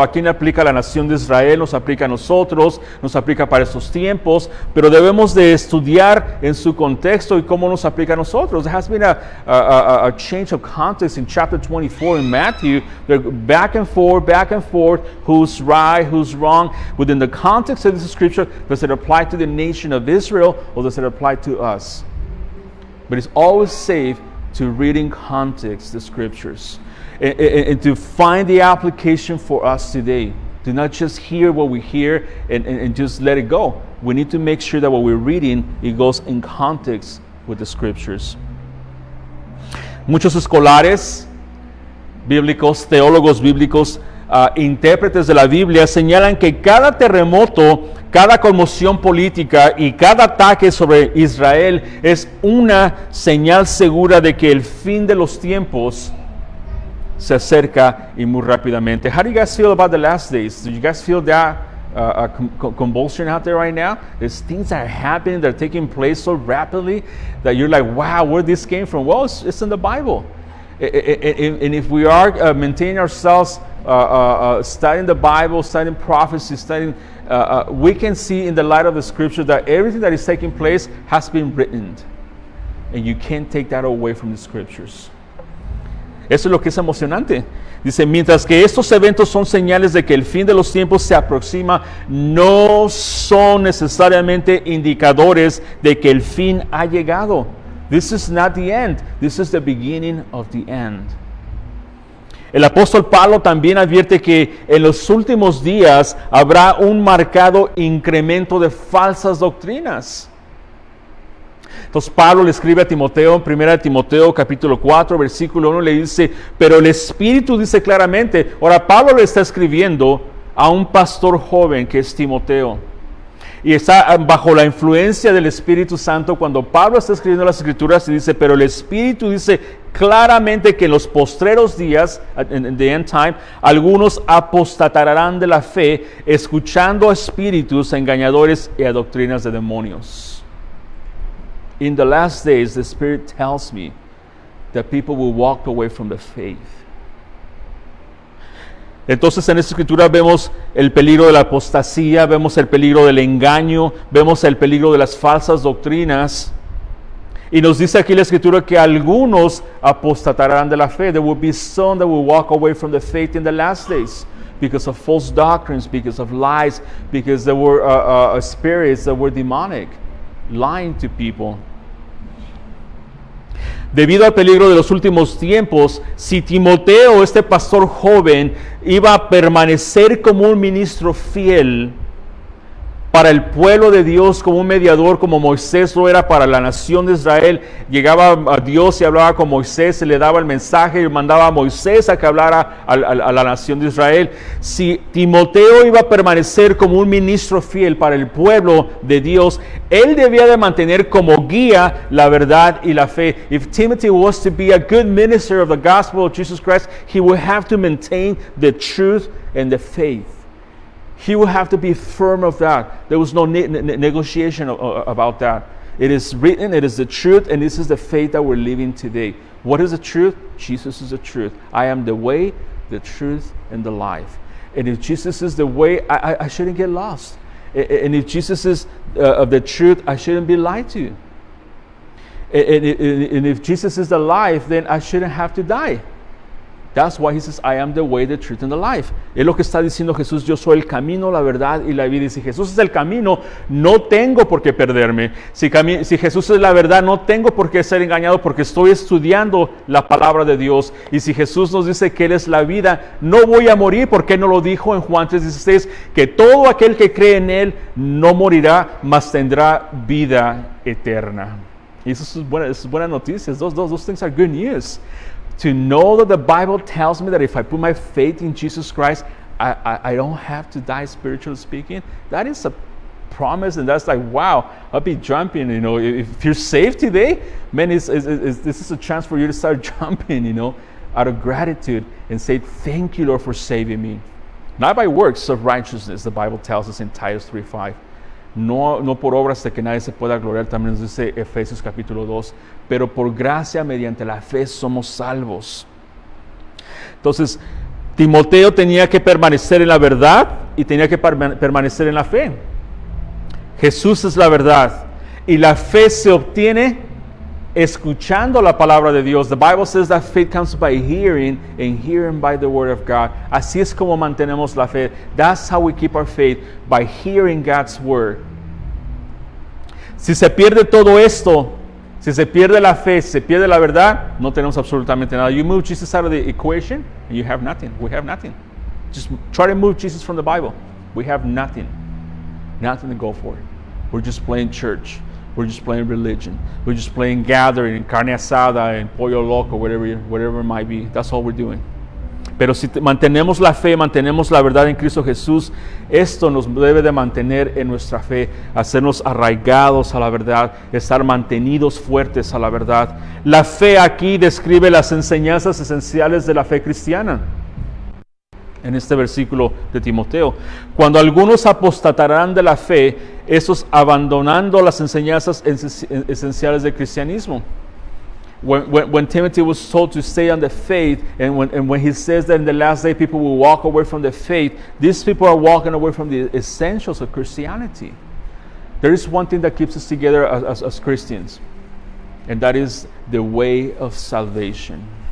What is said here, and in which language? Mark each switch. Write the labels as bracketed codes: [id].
[es] ¿A quién aplica la nación de Israel? Nos aplica a nosotros, nos aplica para estos tiempos, pero debemos de estudiar en su contexto y cómo nos aplica a nosotros. [en] There has been a change of context in chapter 24 in Matthew. They're back and forth, who's right, who's wrong. Within the context of this scripture, does it apply to the nation of Israel or does it apply to us? But it's always safe to read in context the scriptures. And to find the application for us today. Do not just hear what we hear and just let it go. We need to make sure that what we're reading, it goes in context with the scriptures. [es] Muchos escolares bíblicos, teólogos bíblicos, intérpretes de la Biblia señalan que cada terremoto, cada conmoción política y cada ataque sobre Israel es una señal segura de que el fin de los tiempos se acerca y muy rápidamente. [en] How do you guys feel about the last days? Do you guys feel that convulsion out there right now? There's things that are happening, that are taking place so rapidly that you're like, wow, where this came from? Well, it's in the Bible. And if we are maintaining ourselves, studying the Bible, studying prophecy, we can see in the light of the scripture that everything that is taking place has been written. And you can't take that away from the scriptures. [es] Eso es lo que es emocionante. Dice, mientras que estos eventos son señales de que el fin de los tiempos se aproxima, no son necesariamente indicadores de que el fin ha llegado. [en] This is not the end. This is the beginning of the end. [es] El apóstol Pablo también advierte que en los últimos días habrá un marcado incremento de falsas doctrinas. Entonces Pablo le escribe a Timoteo, en 1 Timoteo capítulo 4, versículo 1, le dice, pero el Espíritu dice claramente. Ahora Pablo le está escribiendo a un pastor joven que es Timoteo. Y está bajo la influencia del Espíritu Santo cuando Pablo está escribiendo las Escrituras y dice, pero el Espíritu dice claramente que en los postreros días, en [en] the end time, [es] algunos apostatarán de la fe, escuchando a espíritus engañadores y a doctrinas de demonios. [en] In the last days, the Spirit tells me that people will walk away from the faith. [es] Entonces en esta escritura vemos el peligro de la apostasía, vemos el peligro del engaño, vemos el peligro de las falsas doctrinas. Y nos dice aquí la escritura que algunos apostatarán de la fe. [en] There will be some that will walk away from the faith in the last days because of false doctrines, because of lies, because there were spirits that were demonic, lying to people. [es] Debido al peligro de los últimos tiempos, si Timoteo, este pastor joven, iba a permanecer como un ministro fiel para el pueblo de Dios, como un mediador, como Moisés lo era para la nación de Israel, llegaba a Dios y hablaba con Moisés, se le daba el mensaje y mandaba a Moisés a que hablara a la nación de Israel. Si Timoteo iba a permanecer como un ministro fiel para el pueblo de Dios, él debía de mantener como guía la verdad y la fe. [en] If Timothy was to be a good minister of the gospel of Jesus Christ, he would have to maintain the truth and the faith. He would have to be firm of that. There was no negotiation about that. It is written, it is the truth, and this is the faith that we're living today. What is the truth? Jesus is the truth. I am the way, the truth, and the life. And if Jesus is the way, I shouldn't get lost. And if Jesus is of the truth, I shouldn't be lied to. And if Jesus is the life, then I shouldn't have to die. That's why he says, I am the way, the truth, and the life. [es] Es lo que está diciendo Jesús, yo soy el camino, la verdad y la vida. Y si Jesús es el camino, no tengo por qué perderme. Si Jesús es la verdad, no tengo por qué ser engañado porque estoy estudiando la palabra de Dios. Y si Jesús nos dice que Él es la vida, no voy a morir porque no lo dijo en Juan 3:16, que todo aquel que cree en Él no morirá, mas tendrá vida eterna. Y eso es buena noticia. [en] Those things are good news. To know that the Bible tells me that if I put my faith in Jesus Christ, I don't have to die spiritually speaking. That is a promise, and that's like, wow, I'll be jumping, you know. If you're saved today, man, this is a chance for you to start jumping, you know, out of gratitude and say, thank you, Lord, for saving me. Not by works of righteousness, the Bible tells us in Titus 3:5. [es] No por obras de que nadie se pueda gloriar, también nos dice Efesios capítulo 2, pero por gracia mediante la fe somos salvos. Entonces, Timoteo tenía que permanecer en la verdad y tenía que permanecer en la fe. Jesús es la verdad y la fe se obtiene escuchando la palabra de Dios. [en] The Bible says that faith comes by hearing and hearing by the word of God. [es] Así es como mantenemos la fe. [en] That's how we keep our faith, by hearing God's word. [es] Si se pierde todo esto, si se pierde la fe, si se pierde la verdad, no tenemos absolutamente nada. [en] You move Jesus out of the equation and you have nothing. [es] We have nothing. [en] Just try to move Jesus from the Bible. We have nothing. Nothing to go for. We're just playing church. We're just playing religion. We're just playing gathering, carne asada, and pollo loco, whatever it might be. That's all we're doing. [es] Pero si mantenemos la fe, mantenemos la verdad en Cristo Jesús, esto nos debe de mantener en nuestra fe, hacernos arraigados a la verdad, estar mantenidos fuertes a la verdad. La fe aquí describe las enseñanzas esenciales de la fe cristiana. En este versículo de Timoteo, cuando algunos apostatarán de la fe, esos abandonando las enseñanzas esenciales del cristianismo. [en] When Timothy was told to stay on the faith, and when he says that in the last day people will walk away from the faith, these people are walking away from the essentials of Christianity. There is one thing that keeps us together as Christians, and that is the way of salvation.